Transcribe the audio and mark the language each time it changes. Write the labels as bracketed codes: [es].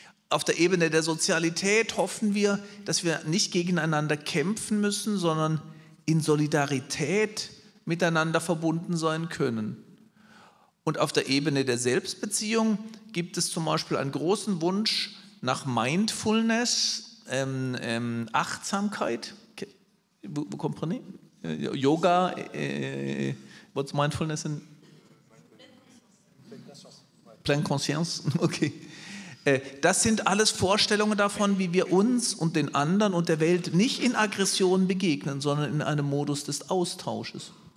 [de] Auf der Ebene der Sozialität hoffen wir, dass wir nicht gegeneinander kämpfen müssen, sondern in Solidarität miteinander verbunden sein können. Und auf der Ebene der Selbstbeziehung gibt es zum Beispiel einen großen Wunsch nach Mindfulness, Achtsamkeit. [fr] Vous comprenez? [en] Yoga, what's mindfulness in? [fr] Pleine Conscience, okay. [de] Das sind alles Vorstellungen davon, wie wir uns und den anderen und der Welt nicht in Aggression begegnen, sondern in einem Modus des Austausches.